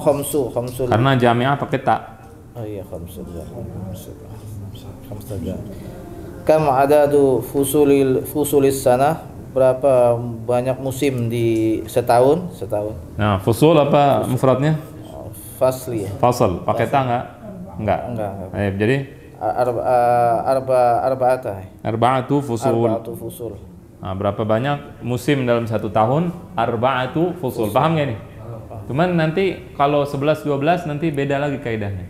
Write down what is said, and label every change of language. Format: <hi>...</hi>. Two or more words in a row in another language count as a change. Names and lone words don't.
<id>Karena jami'ah pakai tak.</id> <ar>Oh iya, خمسة كم عدد فصول السنة?</ar> <id>Berapa banyak musim di setahun? Nah, fusul apa mufradnya?</id> <ar>Fasli.</ar> <id>Fasal. Pakai ta enggak? Enggak. Jadi</id> <ar>أربعة فصول.</ar> <id>Nah, berapa banyak musim dalam satu tahun?</id> <ar>أربعة فصول.</ar> <id>Paham nggak ini? Cuman nanti kalau 11 12 nanti beda lagi kaidahnya.</id>